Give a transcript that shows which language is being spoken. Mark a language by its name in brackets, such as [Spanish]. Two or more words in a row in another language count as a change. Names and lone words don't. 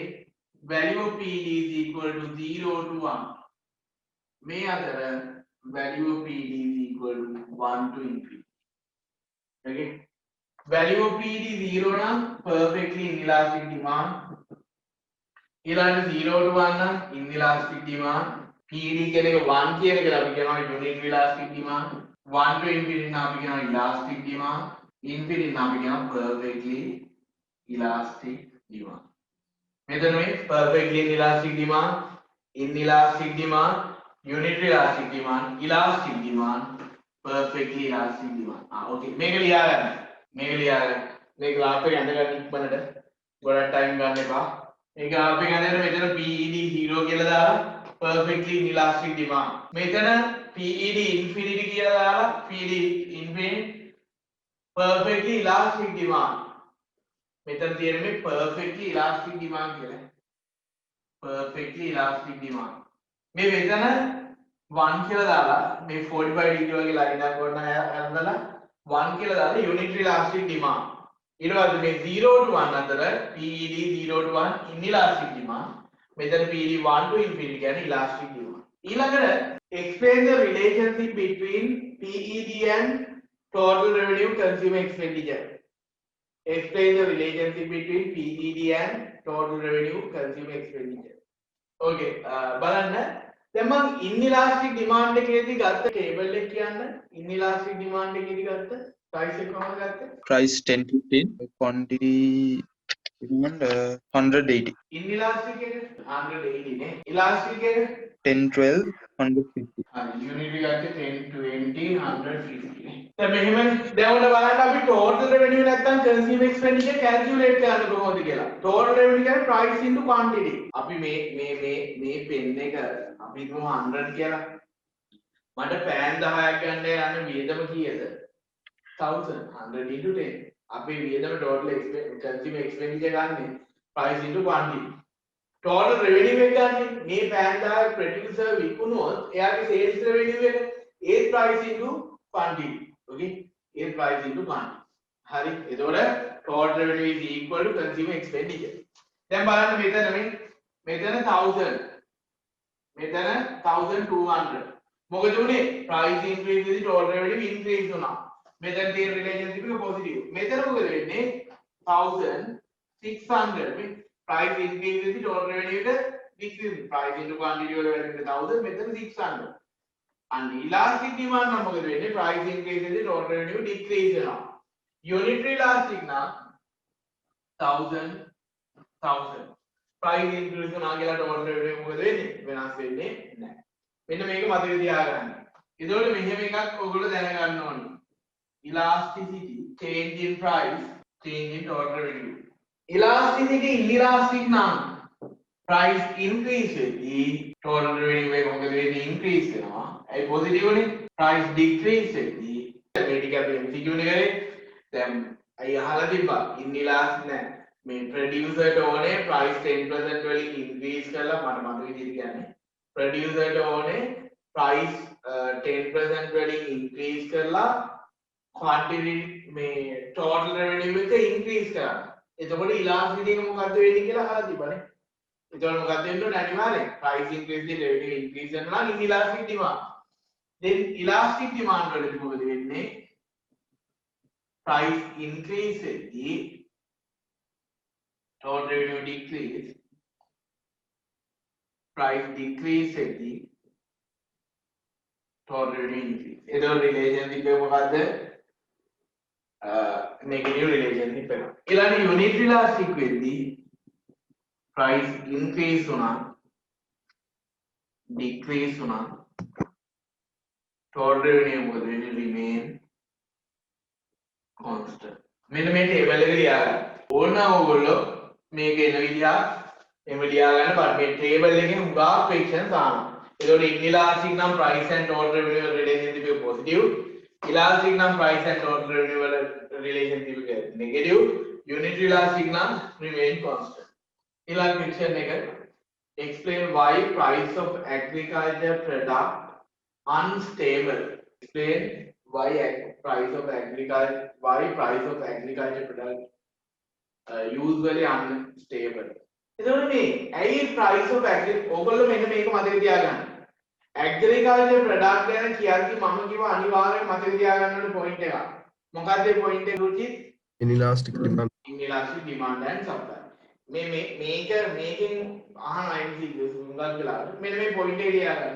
[English] value of PED is equal to 0 to 1. [Sinhala] මේ අතර [English] value of PED is equal to 1 to infinity. okay value of PED 0 නම් perfectly inelastic demand. ඊළඟට 0 to 1 නම් inelastic demand. [Sinhala] PED කියන එක 1 කියන එකට අපි කියනවා [English] unitary elastic demand. 1 to infinity [Sinhala] නම් අපි කියනවා [English] elastic demand. infinity [Sinhala] නම් අපි කියනවා [English] perfectly elastic demand. [Sinhala] මෙතන මේ [English] perfectly inelastic demand, inelastic demand, unitary elastic demand, elastic demand, perfectly elastic demand. [Sinhala] okay මේක ලියා ගන්න. මේ graph එක ඇඳගන්න ඉක්මනට. ගොඩක් time ගන්න එපා. මේ graph එක ඇඳගෙන මෙතන PED 0 කියලා දාලා [English] perfectly inelastic demand. මෙතන PED infinity [Sinhala] කියලා දාලා [English] PED infinite perfectly elastic demand. [Sinhala] මෙතන තියෙන මේ [English] perfectly elastic demand [Sinhala] කියලා. [English] perfectly elastic demand. [Sinhala] මේ මෙතන 1 කියලා දාලා මේ [English] 45 degree [Sinhala] වගේ line එකක් වඩන අරදලා 1 කියලා දාලා [English] unitary elastic demand [Sinhala] ඊට පස්සේ මේ [English] 0 to 1 අතර PED 0 to 1 inelastic demand මෙතන PED 1 to infinity කියන්නේ elastic demand ඊළඟට explain the relationship between PED and total revenue consumer expenditure explain the relationship between PED and total revenue consumer expenditure okay [Sinhala] බලන්න දැන් මම [English] inelastic demand [Sinhala] එකේදී ගත්ත table එක කියන්න [English] inelastic demand [Sinhala] එකේදී ගත්ත [English] price [Sinhala] එක කොහොමද ගත්තේ [English] price 10-15 quantity demand 180 [Sinhala] inelastic එක 180 නේ elastic එක 10-12 150 හරි unit එක ගත්තේ 10 20 150 නේ දැන් මෙහෙම දැන් උඩ බලන්න අපි [English] total revenue [Sinhala] නැත්නම් [English] consumer expenditure calculate [Sinhala] කරන්න කොහොමද කියලා [English] total revenue [Sinhala] කියන්නේ price [English] into quantity [Sinhala] අපි මේ pen එක අපි හිතමු 100 කියලා මට පෑන් 10ක් ගන්න යන වියදම කීයද 1000 100 into 10 අපේ වියදම [English] total consumer expenditure [Sinhala] ගන්න [English] price into quantity total revenue [Sinhala] එක ගන්න මේ පෑන් 10ක් producer විකුණුවොත් එයාගේ [English] sales revenue [Sinhala] එක ඒ [English] price into quantity okay ඒ price into quantity [Sinhala] හරි එතකොට [English] total revenue is equal to consumer expenditure [Sinhala] දැන් බලන්න මෙතන 1000 මෙතන 1200 මොකද උනේ [English] price increase [Sinhala] ඉදි [English] total revenue increase [Sinhala] වුණා මෙතන තියෙන relationship එක positive මෙතන මොකද වෙන්නේ 1600 මේ [English] price increase [Sinhala] ඉදි [English] total revenue [Sinhala] එක [English] decrease price into quantity [Sinhala] වල වැඩිද 1000 මෙතන 600 [English] and elastic demand [Sinhala] නම් මොකද වෙන්නේ [English] price increase [Sinhala] ඉදි [English] total revenue decrease [Sinhala] වෙනවා [English] unitary elastic [Sinhala] නම් 1000 [English] price increase [Sinhala] වුණා කියලා [English] total revenue [Sinhala] මොකද වෙන්නේ වෙනස් වෙන්නේ නැහැ මෙන්න මේක මතක තියාගන්න. ඒතකොට මෙහෙම එකක් ඔයගොල්ලෝ දැනගන්න ඕනේ. [English] elasticity change in price change in total revenue. elasticity inelastic නම් price increase වෙද්දී total revenue එක [Sinhala] මොකද වෙන්නේ [English] increase වෙනවා. [Sinhala] ඒ positive නේ. [English] price decrease [Sinhala] වෙද්දී මේ ටික අපි MCQ එකේ දැන් අය අහලා තිබ්බා inelastic නෑ. මේ producer ට ඕනේ price 10% වලින් increase කරලා මට මතක විදිහට කියන්නේ producer ට ඕනේ price 10% වලින් increase කරලා quantity මේ [English] total revenue [Sinhala] එක increase කරන්න. එතකොට elasticity එක මොකද්ද වෙන්නේ කියලා අහලා තිබ්බනේ. එතකොට මොකක්ද වෙන්නේ අනිවාර්යෙන් [English] price increase [Sinhala] දී [English] revenue increase [Sinhala] වෙනවා නම් [English] inelastic demand. then elastic demand [Sinhala] වලදී මොකද වෙන්නේ? [English] price increase වෙද්දී total revenue decrease price decrease වෙද්දී total revenue increase. [Sinhala] එතකොට relationship එක මොකද්ද? [English] negative relationship එක. ඊළඟ unitary elastic වෙද්දී price increase වුණා decrease වුණා total revenue [Sinhala] මොකද වෙන්නේ [English] remain constant. [Sinhala] මෙන්න මේ table එක ලියාගන්න. ඕනනම් ඔයගොල්ලෝ මේක එන විදිහ එහෙම ලියාගන්න බලන්න මේ table එකේ හුඟා questions ආනවා. [English] එතකොට inelastic නම් price and total revenue relationship එක positive. elastic නම් price and total revenue වල relationship එක negative. unitary elastic නම් remain constant. ඊළඟ question එක explain why price of agriculture product unstable. Explain why price of agriculture product usually unstable. [Sinhala] එතකොට මේ ඇයි price of ඔයගොල්ලෝ මෙන්න මේක මතක තියාගන්න. [English] agriculture product [Sinhala] ගැන කියද්දි මම කිව්වා අනිවාර්යෙන් මතක තියාගන්න ඕනේ point එකක්. මොකක්ද ඒ point එක රුචිත්? [English] inelastic demand. inelastic demand and supply. [Sinhala] මේකෙන් අහන MCQ උංගල් වෙලා මෙන්න මේ point එක තියාගන්න.